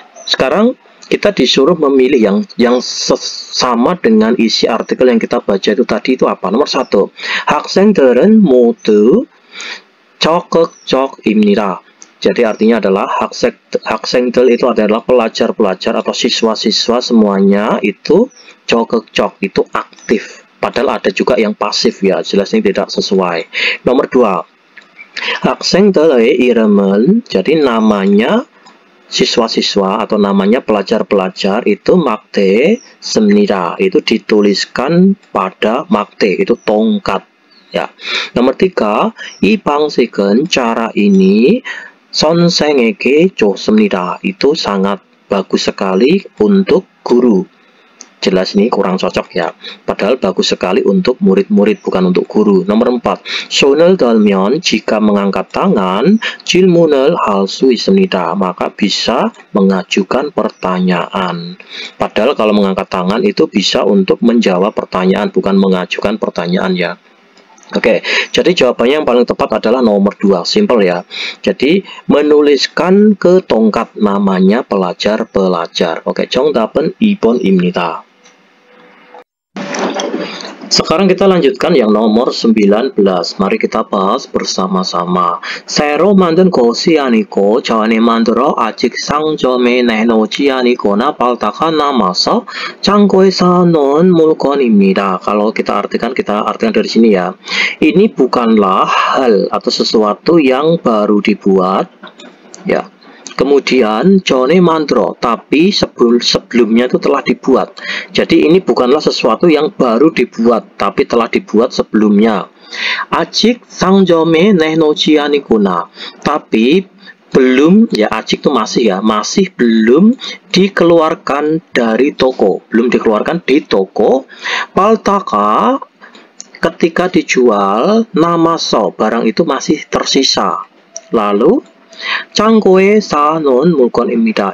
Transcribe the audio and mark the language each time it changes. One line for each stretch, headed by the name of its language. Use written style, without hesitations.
Indonesian: Sekarang kita disuruh memilih yang sama dengan isi artikel yang kita baca itu tadi, itu apa? Nomor 1.
Korean: 학생들은 모두 적극적입니다.
Indonesian: Jadi artinya adalah 학생들 itu adalah pelajar-pelajar atau siswa-siswa semuanya itu 적극적, itu aktif. Padahal ada juga yang pasif ya, jelas ini tidak sesuai. Nomor 2.
Korean: 학생들의 이름은,
Indonesian: jadi namanya siswa-siswa atau namanya pelajar-pelajar itu
Korean: 막대 씁니다.
Indonesian: Itu dituliskan pada 막대, itu tongkat ya. Nomor 3.
Korean: 이 방식은,
Indonesian: cara ini
Korean: 선생에게 좋습니다.
Indonesian: Itu sangat bagus sekali untuk guru. jelas ini kurang cocok ya. Padahal bagus sekali untuk murid-murid, bukan untuk guru.
Korean: Nomor 4, 손을 들면
Indonesian: jika mengangkat tangan,
Korean: 질문을 할 수 있습니다.
Indonesian: Maka bisa mengajukan pertanyaan. Padahal kalau mengangkat tangan itu bisa untuk menjawab pertanyaan, bukan mengajukan pertanyaan ya. Oke, jadi jawabannya yang paling tepat adalah nomor 2, simple ya. Jadi menuliskan ke tongkat namanya pelajar-pelajar.
Korean: Oke, 정답은 2번입니다.
Indonesian: Sekarang kita lanjutkan yang nomor 19. Mari kita bahas bersama-sama.
Korean: 새로 만든 것이 아니고 전에 만들어 아직 상점에 내놓지 않거나 팔다가 남아서 창고에서 놓은 물건입니다.
Indonesian: Kalau kita artikan dari sini ya. Ini bukanlah hal atau sesuatu yang baru dibuat ya. Kemudian
Korean: 전에 만들어,
Indonesian: tapi sebelumnya itu telah dibuat. Jadi ini bukanlah sesuatu yang baru dibuat, tapi telah dibuat sebelumnya.
Korean: 아직 상점에 내놓지 않거나,
Indonesian: tapi belum ya, 아직 itu masih ya, masih belum dikeluarkan dari toko, belum dikeluarkan di toko.
Korean: 팔다가,
Indonesian: ketika dijual,
Korean: 남아서,
Indonesian: barang itu masih tersisa. Lalu
Korean: 창고에 쌓아놓은 물건입니다.